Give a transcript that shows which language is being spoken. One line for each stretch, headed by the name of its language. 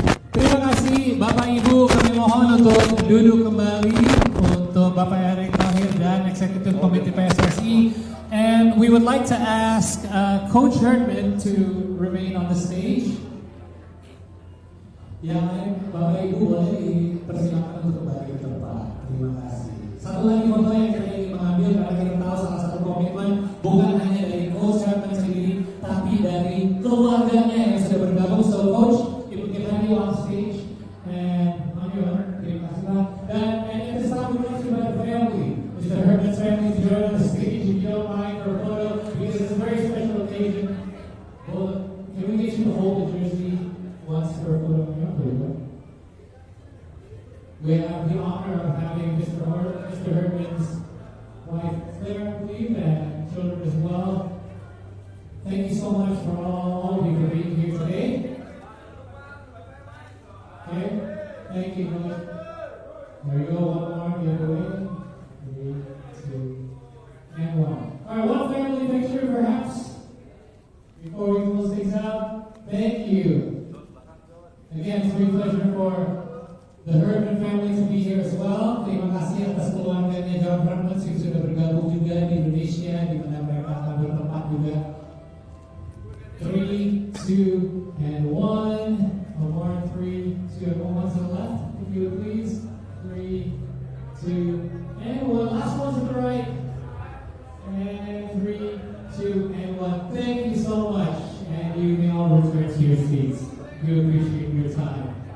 Indonesian: Terima kasih Bapak Ibu, kami mohon untuk duduk kembali untuk Bapak Erick Thohir dan Eksekutif Komite PSSI.
English: And we would like to ask Coach Herdman to remain on the stage.
Indonesian: Yang lain, Bapak Ibu boleh dipersilakan untuk kembali ke tempat. Terima kasih. Satu lagi foto yang kita ingin mengambil karena kita tahu salah satu komitmen bukan hanya dari Coach Herdman sendiri, tapi dari keluarganya yang sudah bergabung.
English: So Coach, if we can have you on stage and on your honor,
Indonesian: terima kasih Pak. Dan
English: at this time we want to invite the family, Mr. Herdman's family, to join on the stage. Don't mind for a photo because it's a very special occasion. Well, can we get you to hold the jersey once for a photo? We have the honor of having Mr. Herdman's wife Claire, I believe, and children as well. Thank you so much for all of you for being here today. Okay, thank you. There you go. One more the other way. 3, 2. And 1. All right, one family picture perhaps before we close things out. Thank you. Again, it's a great pleasure for the Herdman family to be here as well.
Indonesian: Terima kasih atas keluarganya John Herdman yang sudah bergabung juga di Indonesia, di mana mereka akan bertempat juga.
English: 3, 2, and 1. One more, 3, 2, and 1 to the left, if you would please. 3, 2, and 1. Last one to the right. And 3, 2, and 1. Thank you so much. And you may all return to your seats. We appreciate your time.